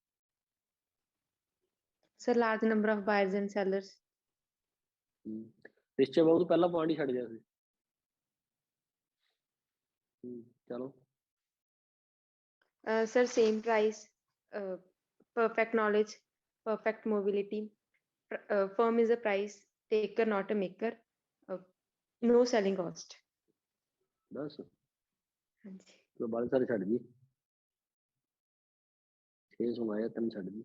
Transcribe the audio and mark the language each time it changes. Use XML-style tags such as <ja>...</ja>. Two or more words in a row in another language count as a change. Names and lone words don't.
<en>Sir, large number of buyers and sellers।</en> <pa>ਨਿਸ਼ਚੈ ਬਾਬੂ ਤੋਂ ਪਹਿਲਾ ਪੁਆਇੰਟ ਹੀ ਛੱਡ ਗਿਆ ਸੀ। ਚਲੋ</pa> <en>Sir, same price, perfect knowledge, perfect mobility, firm is a price taker not a maker, no selling cost।</en> <pa>ਬਸ ਹਾਂਜੀ। ਤੋ ਬਾਲ ਸਾਰੇ ਛੱਡ ਦੀ, 6 ਸੁਣਾਇਆ 3 ਛੱਡ ਦੀ।</pa>